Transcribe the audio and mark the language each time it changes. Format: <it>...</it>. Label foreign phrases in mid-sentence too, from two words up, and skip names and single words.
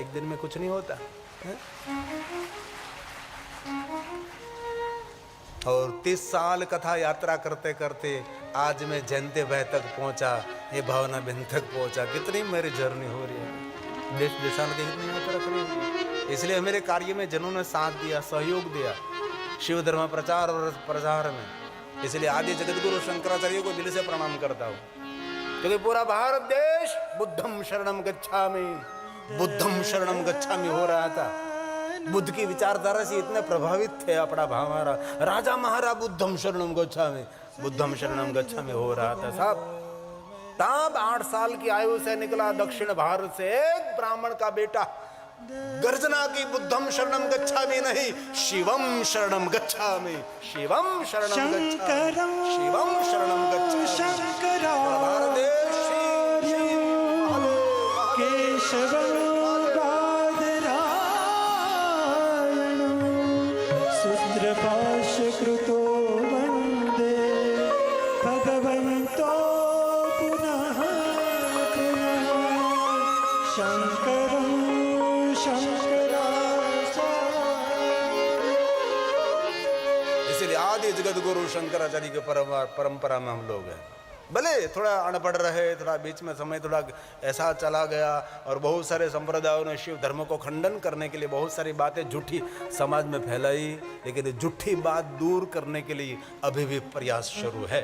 <hi>एक दिन में कुछ नहीं होता है? और 30 साल कथा यात्रा करते करते आज मैं जयंती बह तक पहुंचा, ये भावना बिंद तक पहुंचा। कितनी मेरी जर्नी हो रही है। देश देशांतर के हित में यात्रा करी, इसलिए मेरे कार्य में जिन्होंने साथ दिया, सहयोग दिया शिव धर्म प्रचार और प्रसार में, इसलिए आदि जगत गुरु शंकराचार्य को दिल से प्रणाम करता हूँ। क्योंकि पूरा भारत देश</hi> <pi>बुद्धम शरणम गच्छामि, बुद्धम शरणम गच्छामि</pi> <hi>हो रहा था। बुद्ध की विचारधारा से इतने प्रभावित थे अपना हमारा राजा महाराज,</hi> <pi>बुद्धम शरणम गच्छामि, बुद्धम शरणम गच्छामि</pi> <hi>हो रहा था साहब। तब 8 साल की आयु से निकला दक्षिण भारत से एक ब्राह्मण का बेटा, गर्जना की</hi> <pi>बुद्धम शरणम गच्छामि</pi> <hi>नहीं,</hi> <pi>शिवम शरणम गच्छामि, शिवम शरणम गच्छामि, शिवम शरणम गच्छामि।</pi> <hi>भारत देश</hi> <sa>केशवं बादरायणं सूत्रभाष्यकृतो वन्दे भगवन्तो पुनः पुनः शङ्करं शङ्कराचार्यम्।</sa> <hi>इसलिए आदि जगत गुरु शंकराचार्य की परंपरा में हम लोग हैं। भले थोड़ा अनपढ़ रहे, थोड़ा बीच में समय थोड़ा ऐसा चला गया और बहुत सारे संप्रदायों ने शिव धर्म को खंडन करने के लिए बहुत सारी बातें झूठी समाज में फैलाई, लेकिन झूठी बात दूर करने के लिए अभी भी प्रयास शुरू है।</hi>